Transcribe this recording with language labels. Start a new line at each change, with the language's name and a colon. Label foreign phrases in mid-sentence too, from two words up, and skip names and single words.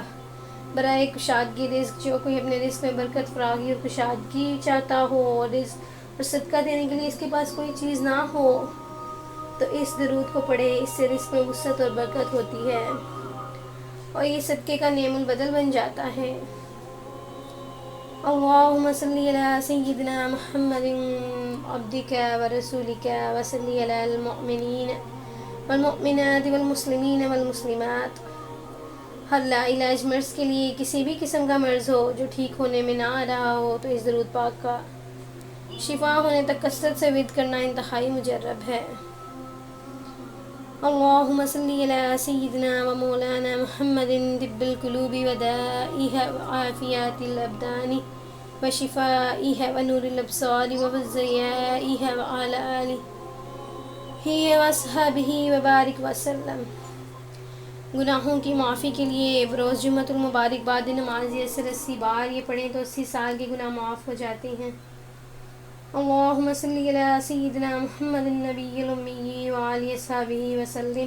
Urdu: برائے کشادگی رزق، جو کوئی اپنے رزق میں برکت، فراغی اور کشادگی چاہتا ہو اور صدقہ دینے کے لیے اس کے پاس کوئی چیز نہ ہو تو اس درود کو پڑھے، اس سے رزق میں وسعت اور برکت ہوتی ہے اور یہ صدقے کا نعم البدل بن جاتا ہے۔
Arabic: اللہم صلی علی سیدنا محمد عبدک و رسولک و صلی علی المؤمنین والمؤمنات والمسلمین والمسلمات۔
Urdu: ہر لا علاج مرض کے لیے، کسی بھی قسم کا مرض ہو جو ٹھیک ہونے میں نہ آ رہا ہو، تو اس درود پاک کا شفا ہونے تک کثرت سے ورد کرنا انتہائی مجرب ہے۔
Arabic: اللہم صلی علی سیدنا و مولانا محمد طب القلوب و دائیہ و عافیات الابدان و شفائیہ و نور الابصار و ضیائیہ و علی آلہ و اصحابہ و بارک وسلم۔
Urdu: گناہوں کی معافی کے لیے بروز جمعۃ المبارک بعد نماز یہ 80 بار یہ پڑھیں تو 80 سال کے گناہ معاف ہو جاتے ہیں۔
Arabic: اللہم صلی علی سیدنا محمد النبی الامی وعلی اصحابہ وسلم۔